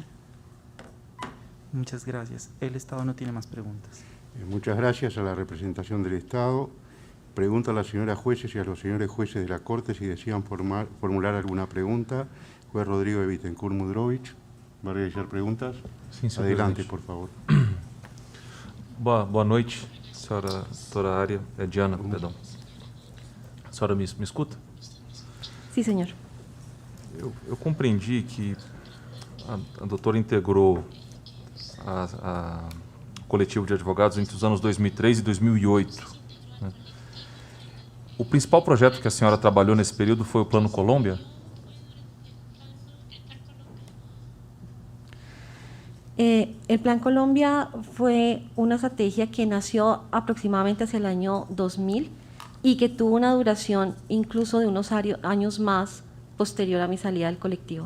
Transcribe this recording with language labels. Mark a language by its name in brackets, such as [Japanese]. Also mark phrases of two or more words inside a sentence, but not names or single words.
[Spanish] Muchas gracias. El Estado no tiene más preguntas. Muchas gracias a la representación del Estado. Pregunta a la señora jueces y a los señores jueces de la Corte si desean formular alguna pregunta. Juez Rodrigo de Bittencourt Mudrovich, ¿va a realizar preguntas? [Portuguese] Sim, senhor [Spanish] Adelante, presidente. por favor. [Portuguese] Boa noite, senhora doutora Ária, Diana, perdão. A senhora me escuta? [Spanish] Sí, señor. [Portuguese] Eu compreendi que a doutora integrou o coletivo de advogados entre os anos 2003 e 2008. Né? O principal projeto que a senhora trabalhou nesse período foi o Plano Colômbia? [Spanish] El Plan Colombia fue una estrategia que nació aproximadamente hacia el año 2000 y que tuvo una duración incluso de unos años más posterior a mi salida del colectivo.